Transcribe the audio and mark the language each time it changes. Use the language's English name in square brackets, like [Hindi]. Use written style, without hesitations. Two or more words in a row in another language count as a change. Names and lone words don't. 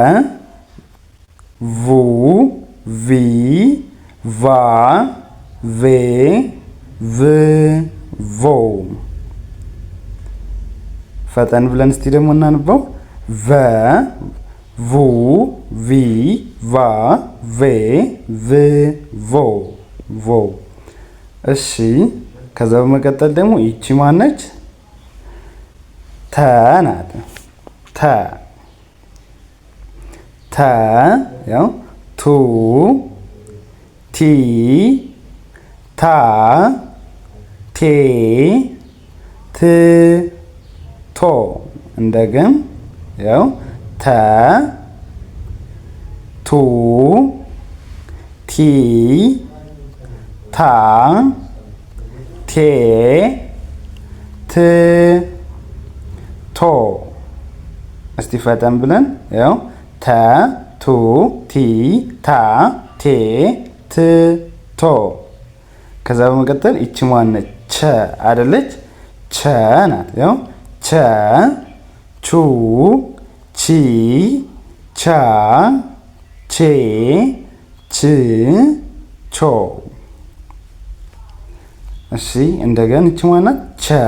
[Amharic] ቡ ቪ ቫ ቬ ቭ ቮ። ፈጠን ብለን እስቲ ደግሞ እናንበው። ቨ ቡ ቪ ቫ ቬ ቭ ቮ ቮ። እሺ ከዛ በመቀጠል ደግሞ ይቺ ማነች? ተ ናት። ተ። ተ ያው ቱ ቲ ታ ቲ ት ቶ እንደገም ያው ተ ቱ ቲ ታ ቴ ት ቶ እስቲ ፈጠን ብለን ያው ተ ቱ ቲ ታ ቴ ት ቶ ከዛ በመቀጠል እቺ ማነች ቸ አይደለች ቸ ናት ያው ቸ ቹ ቺ ቻ ቼ ች ቾ እሺ እንደገና እቺ ማናት ቸ